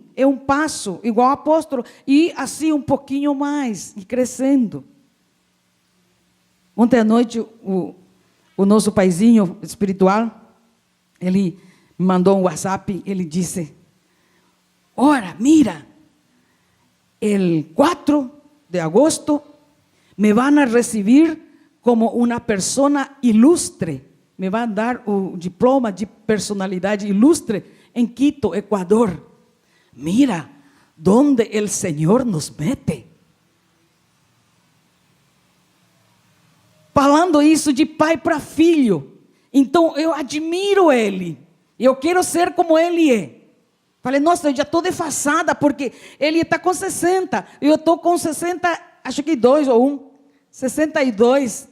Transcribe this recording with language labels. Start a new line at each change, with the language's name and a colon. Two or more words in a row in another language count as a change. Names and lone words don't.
Portuguese: É um passo, igual ao apóstolo. E assim um pouquinho mais, e crescendo. Ontem à noite, o nosso paizinho espiritual, ele me mandou um WhatsApp, ele disse: ora,
Spanish: mira, el 4 de agosto me van a recibir como uma persona ilustre. Me van a dar
Portuguese: o diploma de personalidade ilustre em Quito, Equador.
Spanish: Mira, donde el Señor nos mete.
Portuguese: Falando isso de pai para filho. Então eu admiro ele. Eu quero ser como ele é. Falei, nossa, eu já estou defasada, porque ele está com 60. Eu estou com 60, acho que 2 ou 1. 62.